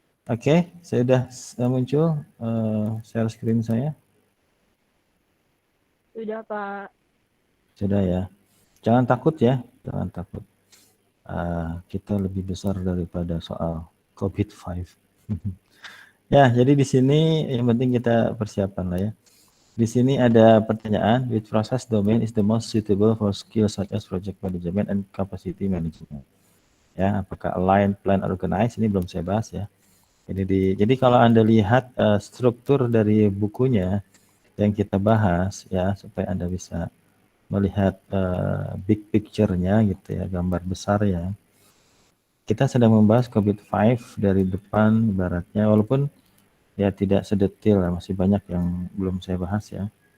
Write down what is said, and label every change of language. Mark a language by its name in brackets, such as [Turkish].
[Indonesian] Oke, saya sudah muncul share screen saya. Sudah, Pak. Sudah ya. Jangan takut ya, jangan takut. Kita lebih besar daripada soal COVID-5. Ya, jadi di sini yang penting kita persiapan lah ya. Di sini ada pertanyaan, [English] which process domain is the most suitable for skills such as project management and capacity management? [Indonesian] Ya, apakah align, plan, organize? Ini belum saya bahas ya. Jadi kalau Anda lihat struktur dari bukunya yang kita bahas ya, supaya Anda bisa melihat big picture-nya gitu ya, gambar besar ya. Kita sedang membahas COVID-5 dari depan baratnya, walaupun ya tidak sedetil, masih banyak yang belum saya bahas ya.